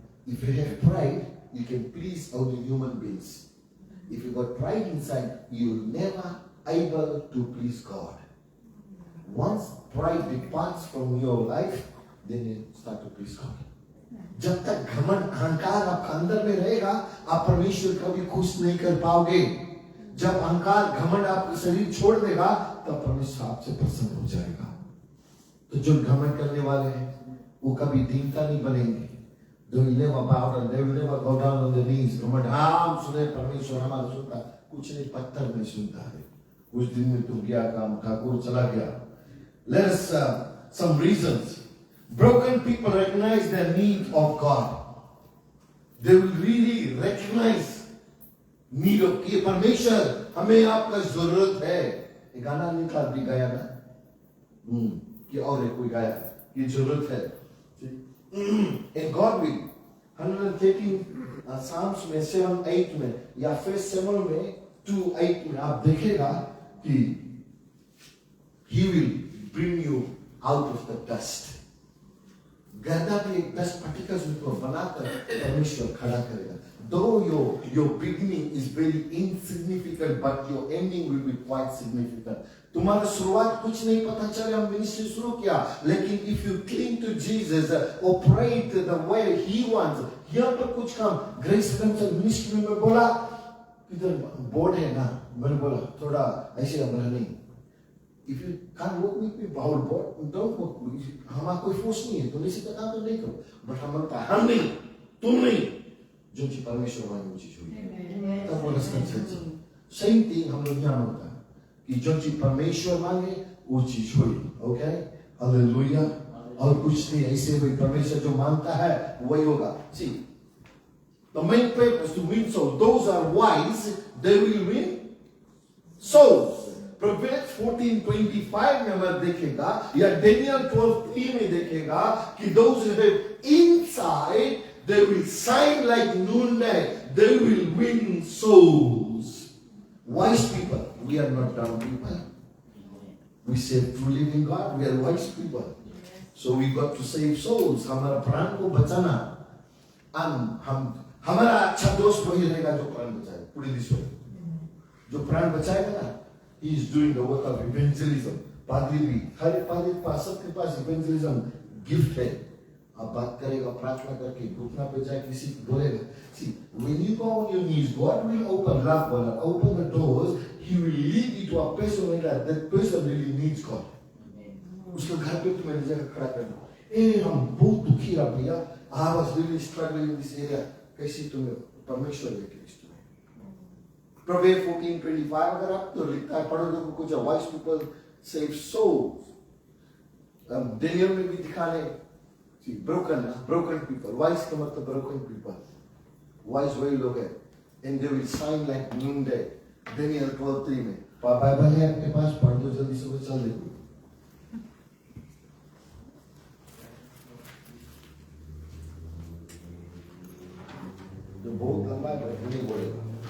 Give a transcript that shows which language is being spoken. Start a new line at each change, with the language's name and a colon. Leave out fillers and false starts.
English: If you have pride, you can please only human beings. If you got pride inside, you'll never able to please God. Once pride departs from your life, then you start to please God.
Hindi: जब तक घमंड अहंकार आपका अंदर में रहेगा, आप परमेश्वर कभी खुश नहीं कर पाओगे. जब अहंकार घमंड आपका शरीर छोड़ देगा, तब परमेश्वर आपसे प्रसन्न हो जाएगा. तो जो घमंड करने वाले हैं, वो कभी दीनता नहीं बनेंगे.
English: They will never bow down. They will never go down on their knees.
Hindi: घमंड, हाँ सुने परमेश्वर हमारा सुनता, कुछ नहीं, पत्थर में सुनता है. कुछ दिन में तुम गया काम, ठाकुर चला गया.
English: Let us some reasons. Broken people recognize the need of God. They will really recognize need of
Hindi: कि परमेश्वर हमें आपका जरूरत है। ये गाना निकला भी गाया ना, कि और कोई गाया कि जरूरत है।
English: And God will 113 Psalms
Hindi: में 7-8 में या फिर 7 में 2-8 में आप देखेगा कि
English: He will bring you out of the dust.
Hindi: गड्ढा भी एक 10 particles को बनाकर परमेश्वर खड़ा करेगा।
English: Though your beginning is very insignificant, but your ending will be quite significant.
Hindi: तुम्हारा शुरुआत कुछ नहीं पता चले, हम मिनिस्ट्री शुरू किया, लेकिन
English: if you cling to Jesus, operate the way He wants,
Hindi: यहाँ पर कुछ काम ग्रेस मिनिस्ट्री में बोला, इधर बोर्ड है ना, मैंने बोला थोड़ा ऐसे हमारा नहीं।
English: If you can't work with me, our board, don't work with me.
Hindi: हमारा कोई फोर्स नहीं है, तुम इसी का काम तो नहीं करो, बट हमारे पास हम नहीं, तुम नहीं, जो चीज परमेश्वर वाली वो चीज हुई, तब वो रस्ता चलती। सेम थिंग हम लोग यहाँ होता है कि जो चीज परमेश्वर मांगे वो चीज हुई, ओके, हालेलुया। और कुछ नहीं ऐसे हुई, परमेश्वर जो मांगता है वही होगा।
English: See, the main purpose to win souls. Those are wise, they will win souls. Proverbs 14:25
Hindi: में अगर देखेगा या
English: Daniel 12:3
Hindi: में देखेगा कि
English: those who have insight, they will shine like noonday, they will win souls. Wise people, we are not dumb people. We save through living God, we are wise people. So we got to save souls.
Hindi: हमारा प्राण को बचाना, हम हमारा अच्छा दोस्त वही रहेगा जो प्राण बचाए पूरे विश्व में। जो प्राण बचाएगा ना,
English: he is doing the work of evangelism.
Hindi: पादरी भी, हर एक पादरी के पास, सबके पास evangelism गिफ्ट है। आप बात करेगा, प्रार्थना करके घुटना पे जाए किसी को बोलेगा।
English: See, when you go on your knees, God will open the doors. He will lead you to a person like that person really needs God.
Hindi: उसको घर पे तुम्हें जगह खड़ा करना। हम बहुत दुखी रहा भैया,
English: I was really struggling in this area.
Hindi: कैसे तुम्हें परमेश्वर लेके Proverbs 14:25 अगर आप तो लिखता है, पढ़ो देखो कुछ
English: wise people save souls. Daniel
Hindi: में भी दिखाने,
English: see, broken people, wise का मतलब broken people, wise
Hindi: वही लोग हैं,
English: and they will shine like noonday.
Hindi: Daniel 12:3 में बाइबल है आपके पास, पढ़ दो जल्दी से, चल देखो। जो बहुत लंबा है नहीं बोलेगा।